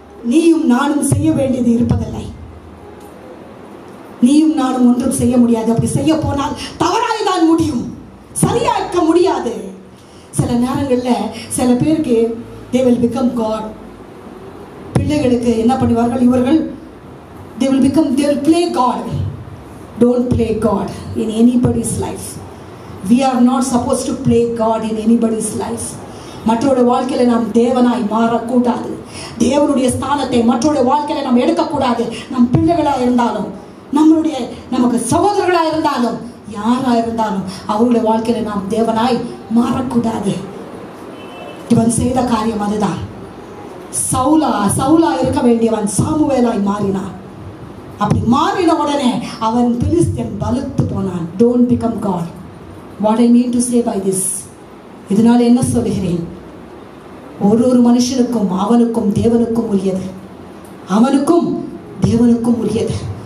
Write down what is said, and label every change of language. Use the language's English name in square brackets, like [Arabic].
[Tamil] நீயும் நானும் செய்ய வேண்டியது இருப்பதில்லை. நீயும் நானும் ஒன்றும் செய்ய முடியாது. அப்படி செய்ய போனால் தவறாய் தான் முடியும், சரியாக்க முடியாது. சில நேரங்களில் சில பேருக்கு [English] they will become God. [Tamil] பிள்ளைகளுக்கு என்ன பண்ணுவார்கள் இவர்கள்? [English] they will play God. Don't play God in anybody's life. We are not supposed to play God in anybody's life. [Tamil] மற்றவருடைய வாழ்க்கையில நாம் தேவனாய் மாறக்கூடாது. தேவனுடைய ஸ்தானத்தை மற்றவருடைய வாழ்க்கையில நாம் எடுக்கக்கூடாது. நம் பிள்ளைகளா இருந்தாலும், நமக்கு சகோதரர்களா இருந்தாலும், யாரா இருந்தாலும் அவருடைய வாழ்க்கையில நாம் தேவனாய் மாறக்கூடாது. இவன் செய்த காரியம் அதுதான். சவுலா இருக்க வேண்டியவன் சாமுவேலாய் மாறினான். அப்படி மாறின உடனே அவன் பெலிஸ்தியன் பலுத்து போனான். [English] Don't become God. What I mean to say by this, [Tamil] இதனால் என்ன சொல்கிறேன்? ஒரு மனுஷனுக்கும் அவனுக்கும் தேவனுக்கும் உரியது, அவனுக்கும் தேவனுக்கும் உரியது.